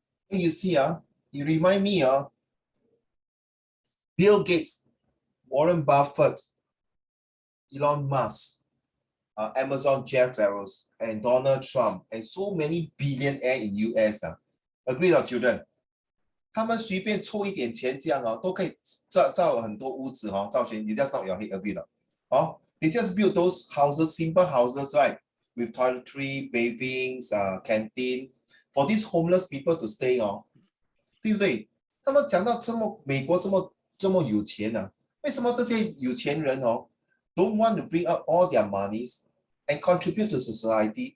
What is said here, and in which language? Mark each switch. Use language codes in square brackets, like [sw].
[en] You see, you remind me of Bill Gates, Warren Buffett, Elon Musk, Amazon Jeff Bezos, and Donald Trump, and so many billionaire in US. Agree not, children? [zh] 他们随便凑一点钱这样都可以造很多屋子造钱。 [en] You just not your head, agree not? They just build those houses, simple houses, right? With toiletry, bathings, canteen, for these homeless people to stay [zh] 对不对？他们讲到美国这么有钱为什么这些有钱人 [en] don't want to bring out all their monies and contribute to society?